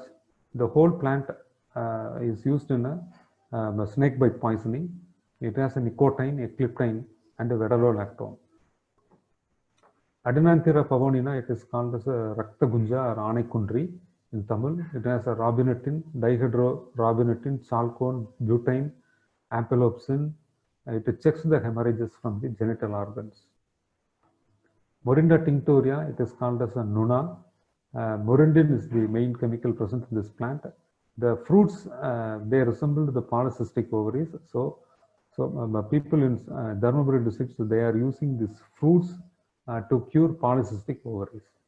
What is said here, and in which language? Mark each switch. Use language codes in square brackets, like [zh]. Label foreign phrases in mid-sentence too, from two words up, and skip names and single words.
[en] The whole plant is used in a snake bite poisoning. It has a nicotine, ecliptine, and a vedololactone. Adenanthera pavonina, it is called as a Raktagunja or Anekundri in Tamil. It has a robinetin, dihydrorobinetin, chalcone, butane, ampelopsin. It checks the hemorrhages from the genital organs. Morinda tinctoria, it is called as a Nuna. Morindin is the main chemical present in this plant. The fruits, they resemble the polycystic ovaries. So people in Dharmaburi districts, they are using these fruits to cure polycystic ovaries.